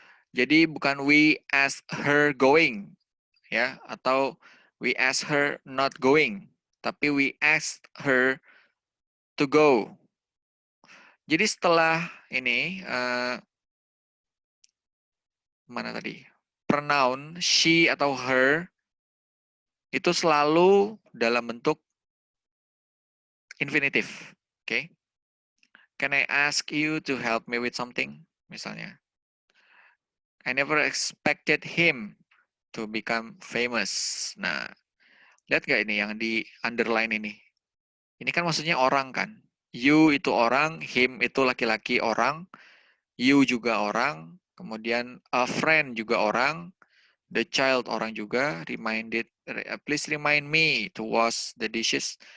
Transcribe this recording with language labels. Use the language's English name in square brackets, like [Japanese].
[Indonesian] Jadi bukan [English] we ask her going [Indonesian] ya atau [English] we ask her not going, [Indonesian] tapi [English] we ask her to go. [Indonesian] Jadi setelah ini mana tadi? Pronoun she atau her itu selalu dalam bentuk infinitif. Oke. Okay? [English] Can I ask you to help me with something? [Indonesian] Misalnya. [English] I never expected him to become famous. [Indonesian] Nah, lihat nggak ini yang di underline ini? Ini kan maksudnya orang kan. You itu orang, him itu laki-laki orang, you juga orang, Kemudian [English] a friend [Indonesian] juga orang, [English] the child [Indonesian] orang juga, [English] please remind me to wash the dishes.